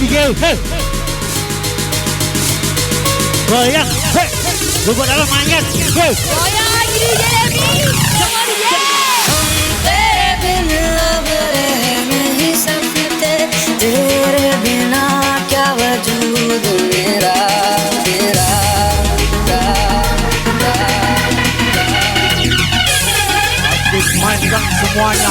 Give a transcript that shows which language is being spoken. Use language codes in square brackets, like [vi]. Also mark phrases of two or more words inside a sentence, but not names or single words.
[id] hei. Goyang, hei. Lupa dalam manjat, hei. Goyang lagi DJ Devi. Semua DJ. [hi] तेरे बिन अब रह नहीं सकते, तेरे बिना क्या वजूद मेरा तेरा [id] Aktif mainkan semuanya.